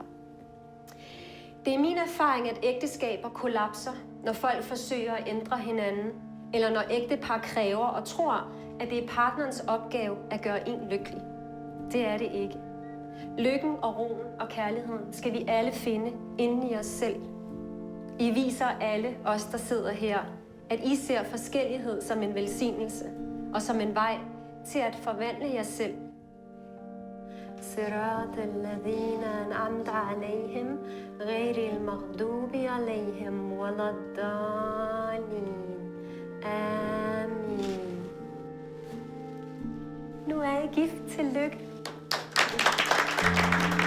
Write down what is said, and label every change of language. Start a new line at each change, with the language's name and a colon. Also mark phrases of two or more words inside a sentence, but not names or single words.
Danish: Det er min erfaring, at ægteskaber kollapser, når folk forsøger at ændre hinanden, eller når ægtepar kræver og tror, at det er partnerens opgave at gøre en lykkelig. Det er det ikke. Lykken og roen og kærligheden skal vi alle finde inde i os selv. I viser alle os, der sidder her, at I ser forskellighed som en velsignelse og som en vej til at forvandle jer selv.
Arabic: صراط الذين أنعمت عليهم غير المغضوب عليهم ولا الضالين.
Danish: Amen. Nu er I gift. Tillykke.